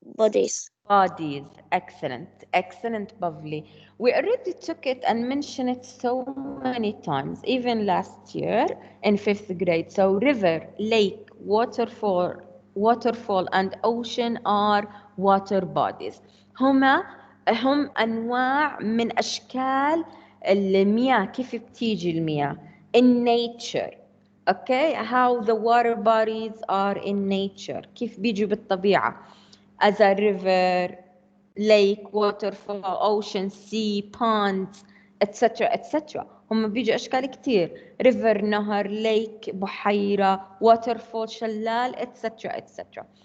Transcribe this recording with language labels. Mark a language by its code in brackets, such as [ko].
[en] bodies. Excellent, excellent, Bavli. We already took it and mentioned it so many times, even last year in 5th grade. So river, lake, waterfall, and ocean are water bodies. [ar] هم أنواع من أشكال المياه. كيف بتيجي المياه [en] in nature. Okay, how the water bodies are in nature. [ar] كيف بيجوا بالطبيعة. [en] As a river, lake, waterfall, ocean, sea, ponds, etc. etc. [ar] هم بيجوا أشكال كتير. [en] River, نهر, lake, بحيرة, waterfall, شلال, etc. etc.